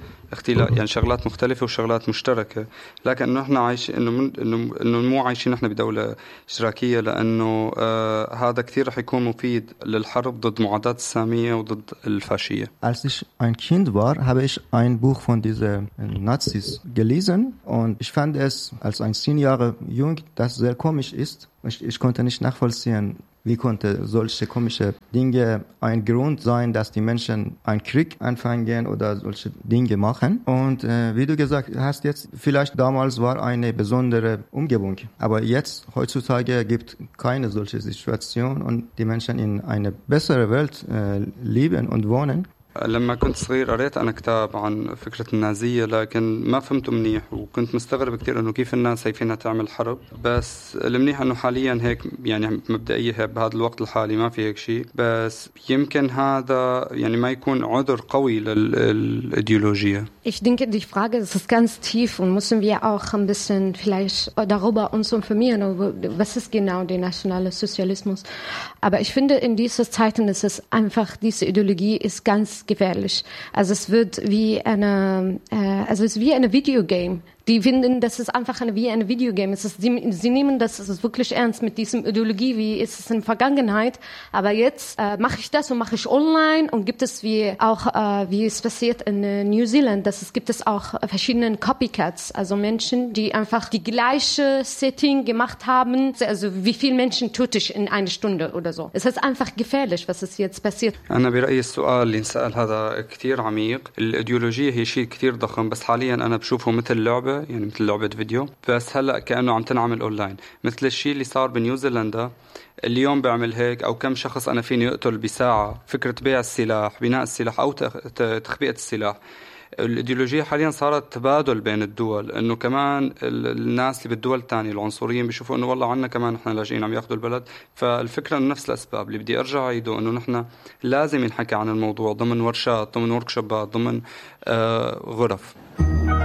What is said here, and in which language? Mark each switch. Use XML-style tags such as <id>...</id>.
<ar>اختلاف يعني شغلات مختلفة وشغلات مشتركة لكن نحن عايش إنه مو عايشين نحن بدولة اشتراكية لأنه هذا كثير رح يكون مفيد للحرب ضد معادات السامية وضد الفاشية.</ar> <de>Als ich ein Kind war, habe ich ein Buch von diesen Nazis gelesen und ich fand es als ein 10 Jahre jung, das sehr komisch ist. Ich konnte nicht nachvollziehen, wie konnte solche komische Dinge ein Grund sein, dass die Menschen einen Krieg anfangen oder solche Dinge machen. Und wie du gesagt hast jetzt, vielleicht damals war eine besondere Umgebung. Aber jetzt, heutzutage, gibt keine solche Situation und die Menschen in eine bessere Welt leben und wohnen.</de> <ar>لما كنت صغير قريت أنا كتاب عن فكرة النازية لكن ما فهمته منيح وكنت مستغرب كتير أنه كيف الناس شايفينها تعمل حرب بس المنيح أنه حاليا هيك يعني مبدئيا هيك بهذا الوقت الحالي ما في هيك شيء بس يمكن هذا يعني ما يكون عذر قوي للإيديولوجية</ar> <de>Ich denke, die Frage ist ganz tief und müssen wir auch ein bisschen vielleicht darüber uns informieren, was ist genau der nationale Sozialismus. Aber ich finde, in dieser Zeit ist es einfach, diese Ideologie ist ganz gefährlich. Also es wird wie eine, also es ist wie eine Videogame. Die finden, das ist einfach eine, wie eine Videogame. Es ist, sie nehmen das ist wirklich ernst mit diesem Ideologie, wie ist es in der Vergangenheit. Aber jetzt mache ich das und mache ich online und gibt es wie auch, wie es passiert in New Zealand, dass es gibt es auch verschiedene Copycats, also Menschen, die einfach die gleiche Setting gemacht haben. Also wie viele Menschen tut ich in einer Stunde oder so. Es ist einfach gefährlich, was ist jetzt passiert. Ich bin bei der Frage, die ich sage, das ist sehr</de> <ar>عميق.</ar> <de>Die Ideologie ist sehr</de> <ar>ضخم,</ar> <de>aber</de> <ar>حاليا انا بشوفه مثل لعبة. يعني مثل لعبة فيديو بس هلأ كأنه عم تنعمل أونلاين مثل الشيء اللي صار بنيوزيلندا اليوم بعمل هيك أو كم شخص أنا فيني أقتل بساعة فكرة بيع السلاح بناء السلاح أو تخبئة السلاح الإيديولوجية حاليا صارت تبادل بين الدول أنه كمان الناس اللي بالدول الثانية العنصريين بيشوفوا أنه والله عنا كمان نحن لاجئين عم ياخذوا البلد فالفكرة أنه نفس الأسباب اللي بدي أرجع عيده أنه نحن لازم ينحكي عن الموضوع ضمن ورشات ضمن وركشوبات ضمن غرف</ar>